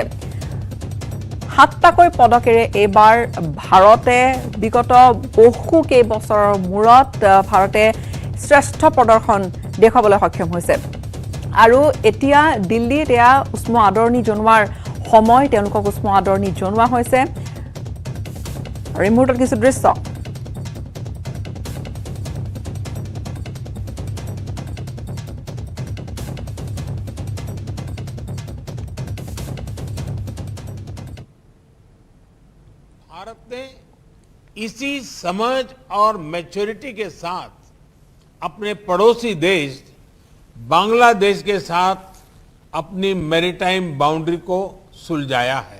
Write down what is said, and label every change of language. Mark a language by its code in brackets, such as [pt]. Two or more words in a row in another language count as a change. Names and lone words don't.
[as] 7টাকৈ পদকেৰে এইবাৰ ভাৰতে বিগত বহু কেইবছৰৰ মূৰত ভাৰতে শ্ৰেষ্ঠ প্ৰদৰ্শন দেখুৱাবলৈ সক্ষম হৈছে। আৰু এতিয়া দিল্লীত এয়া উষ্ম আদৰণি জনোৱাৰ সময়, তেওঁলোকক উষ্ম আদৰণি জনোৱা হৈছে। আৰু এই মুহূৰ্তত কিছু দৃশ্য [hi] भारत ने इसी समझ और मैच्योरिटी के साथ अपने पड़ोसी देश बांग्लादेश के साथ अपनी [en] maritime boundary [hi] को सुलझाया है।